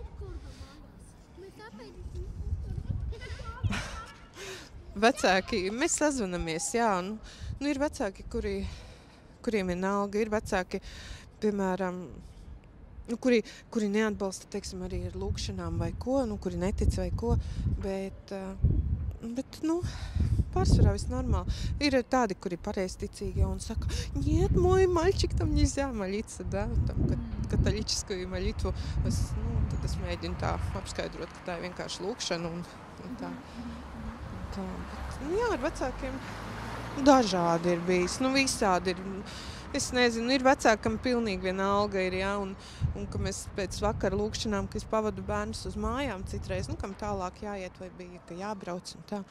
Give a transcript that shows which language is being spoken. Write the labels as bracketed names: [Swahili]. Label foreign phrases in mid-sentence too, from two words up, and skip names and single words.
[Latvian] Vecāki, mēs sazvanamies, jā, ir vecāki, kuriem ir nalga, ir vecāki, piemēram, kuri neatbalsta, teiksim, arī ar lūkšanām vai ko, kuri netic vai ko, bet pārsvarā viss normāli. Ir tādi, kuri pareizticīgi un saka, [Russian] нет, мой мальчик там нельзя молиться, да, там католическую молитву. [Latvian] Tad es mēģinu tā apskaidrot, ka tā ir vienkārši lūkšana un tā. Bet, jā, ar vecākiem dažādi ir bijis, visādi ir. Es nezinu, ir vecākam pilnīgi vienalga ir, jā, un ka mēs pēc vakara lūkšanām, ka es pavadu bērnus uz mājām citreiz, kam tālāk jāiet vai bija, ka jābrauc un tā.